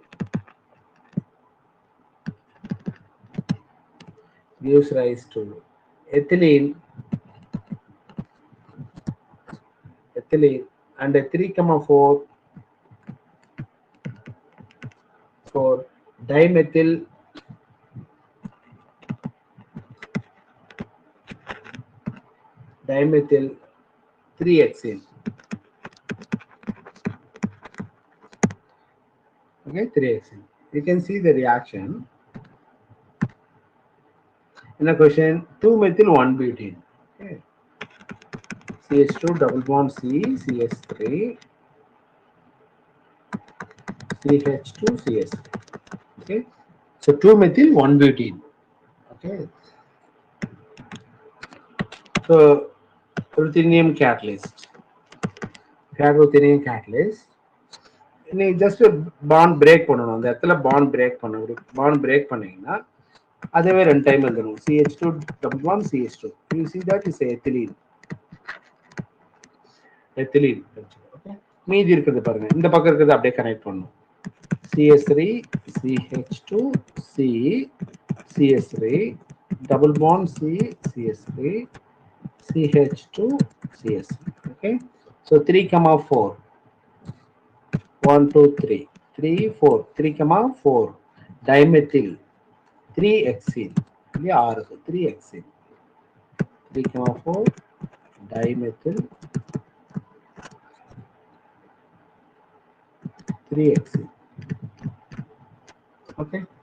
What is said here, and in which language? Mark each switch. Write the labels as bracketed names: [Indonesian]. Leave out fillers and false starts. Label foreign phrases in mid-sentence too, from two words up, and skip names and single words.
[English] ethylene and a 3,4 dimethyl 3-hexane. Okay, 3-hexane. You can see the reaction in a question. 2-methyl-1-butene. Okay. CH2 double bond C, CH3, CH2, CH3. Okay, so 2-methyl-1-butene. Okay, so ruthenium catalyst. [Tamil] நீங்க [English] just bond break [Tamil] பண்ணணும். அந்த இடத்துல [English] bond break [Tamil] பண்ணீங்கன்னா அதுவே 2 டைம் வந்துடும். [English] CH2 double bond CH2. You see that is ethylene. Okay. [Tamil] மீதி இருக்குது பாருங்க, இந்த பக்கம் இருக்கிறது அப்படியே கனெக்ட் பண்ணணும். [English] CH3 CH2 C CH3 double bond C CH3 CH2 CH3. Okay, so 3,4 1 2 3 3 4 3,4 dimethyl 3-hexane. 3-hexane 3,4 dimethyl 3-hexane. Okay,